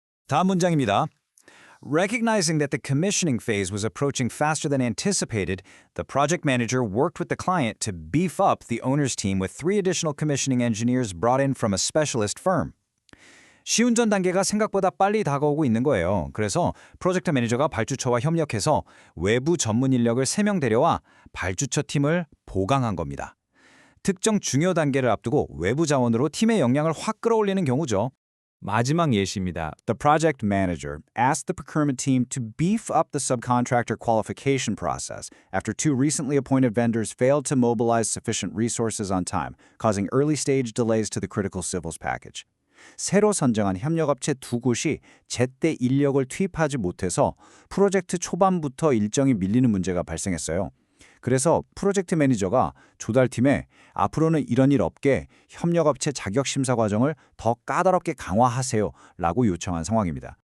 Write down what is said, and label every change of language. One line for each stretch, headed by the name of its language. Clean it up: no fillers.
Korean: 다음 문장입니다.
English: Recognizing that the commissioning phase was approaching faster than anticipated, the project manager worked with the client to beef up the owner's team with 3 additional commissioning engineers brought in from a specialist firm.
Korean: 시운전 단계가 생각보다 빨리 다가오고 있는 거예요. 그래서 프로젝트 매니저가 발주처와 협력해서 외부 전문 인력을 3명 데려와 발주처 팀을 보강한 겁니다. 특정 중요 단계를 앞두고 외부 자원으로 팀의 역량을 확 끌어올리는 경우죠. 마지막 예시입니다.
English: The project manager asked the procurement team to beef up the subcontractor qualification process after 2 recently appointed vendors failed to mobilize sufficient resources on time, causing early-stage delays to the critical civils package.
Korean: 새로 선정한 협력업체 2곳이 제때 인력을 투입하지 못해서 프로젝트 초반부터 일정이 밀리는 문제가 발생했어요. 그래서 프로젝트 매니저가 조달팀에 앞으로는 이런 일 없게 협력업체 자격심사 과정을 더 까다롭게 강화하세요 라고 요청한 상황입니다.